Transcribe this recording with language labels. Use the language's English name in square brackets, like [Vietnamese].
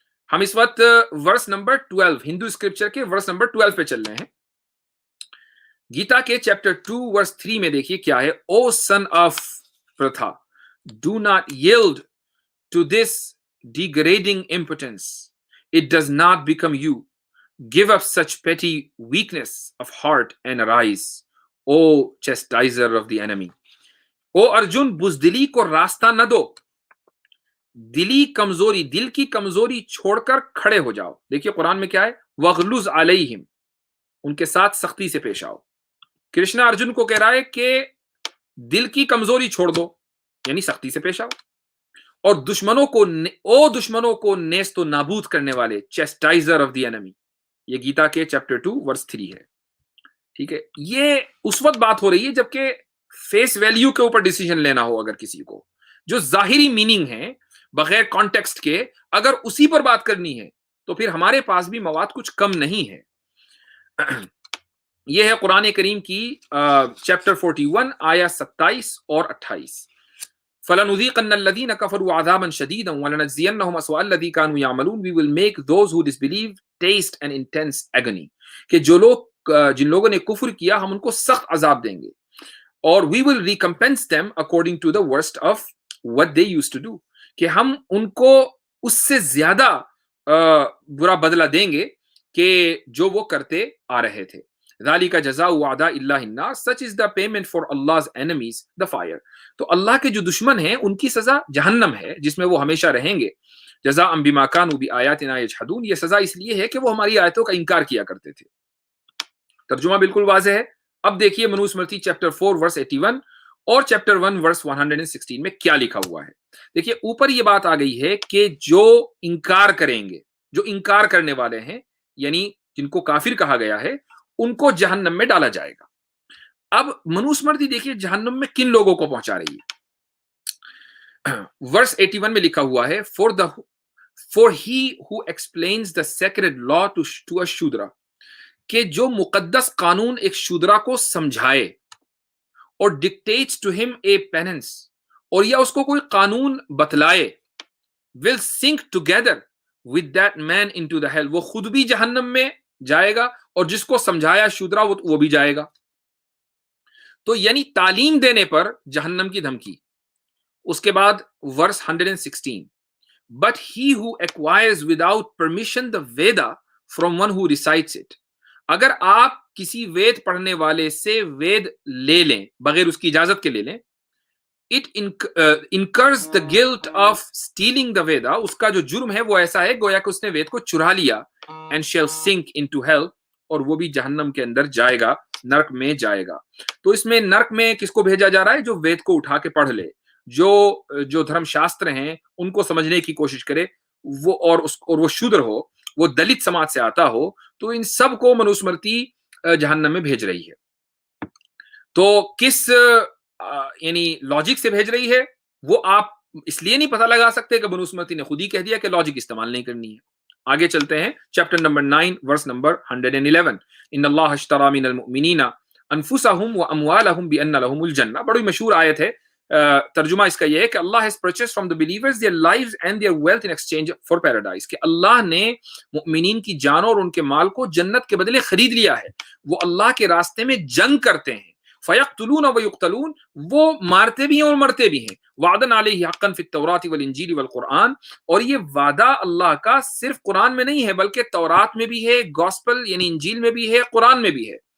[Urdu] ہم اس وقت verse number 12 ہندو scripture کے ورس نمبر 12 پہ چل رہے ہیں. گیتا کے چیپٹر 2 ورس 3 میں دیکھیے کیا ہے. [English] O son of Partha, do not yield to this degrading impotence. It does not become you. Give up such petty weakness of heart and arise, O chastiser of the enemy. [Urdu] او ارجن بزدلی کو راستہ نہ دو، دلی کمزوری، دل کی کمزوری چھوڑ کر کھڑے ہو جاؤ. دیکھیے قرآن میں کیا ہے، [Arabic] وغلظ علیہم، [Urdu] ان کے ساتھ سختی سے پیش آؤ. کرشنا ارجن کو کہہ رہا ہے کہ دل کی کمزوری چھوڑ دو، یعنی سختی سے پیش آؤ. اور دشمنوں کو نیست و نابود کرنے والے، چیسٹائزر آف دی انمی، یہ گیتا کے چیپٹر 2 ورس 3 ہے. ٹھیک ہے، یہ اس وقت بات ہو رہی ہے جبکہ فیس ویلیو کے اوپر ڈیسیجن لینا ہو، اگر کسی کو جو ظاہری میننگ ہے بغیر کانٹیکسٹ کے اگر اسی پر بات کرنی ہے تو پھر ہمارے پاس بھی مواد کچھ کم نہیں ہے. یہ ہے قرآن کریم کی چیپٹر 41 آیا 27 اور 28. [Arabic] فَلَنُذِيقَنَّ الَّذِينَ كَفَرُوا عَذَابًا شَدِيدًا وَلَنَجْزِيَنَّهُمْ أَسْوَأَ الَّذِي كَانُوا يَعْمَلُونَ. [English] We will make those who disbelieve taste an intense agony. [Urdu] کہ جو لوگ جن لوگوں نے کفر کیا ہم ان کو سخت عذاب دیں گے. [English] اور we will recompense them according to the worst of what they used to do. [Urdu] کہ ہم ان کو اس سے زیادہ برا بدلہ دیں گے کہ جو وہ کرتے آ رہے تھے. [Arabic] ذَلِكَ جَزَاءُ أَعْدَاءِ اللَّهِ النَّارُ. [English] Such is the payment for Allah's enemies, the fire. [Urdu] تو اللہ کے جو دشمن ہیں ان کی سزا جہنم ہے جس میں وہ ہمیشہ رہیں گے. [Arabic] جزاء بما كانوا بآياتنا يجحدون. [Urdu] یہ سزا اس لیے ہے کہ وہ ہماری آیتوں کا انکار کیا کرتے تھے. ترجمہ بالکل واضح ہے. اب دیکھیے منوسمرتی چیپٹر 4 ورس 81 اور چیپٹر 1 ورس 116 میں کیا لکھا ہوا ہے. دیکھیے اوپر یہ بات آ گئی ہے کہ جو انکار کریں گے، جو انکار کرنے والے ہیں، یعنی جن کو کافر کہا گیا ہے، ان کو جہنم میں ڈالا جائے گا. اب منوسمرتی دیکھیے جہنم میں کن لوگوں کو پہنچا رہی ہے. ورس 81 میں لکھا ہوا ہے [English] for he who explains the sacred law to a shudra. [Urdu] کہ جو مقدس قانون ایک شودرا کو سمجھائے اور [English] dictates to him a penance، [Urdu] اور یا اس کو کوئی قانون بتلائے، [English] will sink together with that man into the hell. [Urdu] وہ خود بھی جہنم میں جائے گا اور جس کو سمجھایا شودرا وہ بھی جائے گا. تو یعنی تعلیم دینے پر جہنم کی دھمکی. اس کے بعد ورس 116 [English] but he who acquires without permission the Veda from one who recites it. [Urdu] اگر آپ کسی وید پڑھنے والے سے وید لے لیں بغیر اس کی اجازت کے لے لیں، [English] it incurs the guilt of stealing the Veda. [Urdu] اس کا جو جرم ہے وہ ایسا ہے گویا کہ اس نے وید کو چرا لیا. [English] and shall sink into hell. [Urdu] اور وہ بھی جہنم کے اندر جائے گا، نرک میں جائے گا. تو اس میں نرک میں کس کو بھیجا جا رہا ہے؟ جو وید کو اٹھا کے پڑھ لے، جو دھرم شاستر ہیں ان کو سمجھنے کی کوشش کرے، وہ اور وہ شودر ہو، وہ دلت سماج سے آتا ہو، تو ان سب کو منوسمرتی جہنم میں بھیج رہی ہے. تو کس یعنی لاجک سے بھیج رہی ہے وہ آپ اس لیے نہیں پتہ لگا سکتے کہ منوسمرتی نے خود ہی کہہ دیا کہ لاجک استعمال نہیں کرنی ہے. آگے چلتے ہیں چیپٹر نمبر 9 ورس نمبر 111. [Arabic] ان اللہ اشتری من المؤمنین انفسهم واموالهم بان لهم الجنہ. [Urdu] بڑی مشہور آیت ہے. ترجمہ اس کا یہ ہے کہ [English] Allah has purchased from the believers their lives and their wealth in exchange for paradise. [Urdu] کہ اللہ نے مؤمنین کی جانوں اور ان کے مال کو جنت کے بدلے خرید لیا ہے. وہ اللہ کے راستے میں جنگ کرتے ہیں. [Arabic] فَيَقْتُلُونَ وَيُقْتَلُونَ. [Urdu] وہ مارتے بھی ہیں اور مرتے بھی ہیں. [Arabic] وَعْدًا عَلَيْهِ حَقًّا فِي التَّوْرَاةِ وَالْإِنْجِيلِ وَالْقُرْآنِ. [Urdu] اور یہ وعدہ اللہ کا صرف قرآن میں نہیں ہے بلکہ تورات میں بھی ہے، گاسپل یعنی انجیل میں بھی ہے، قرآن میں بھی ہے.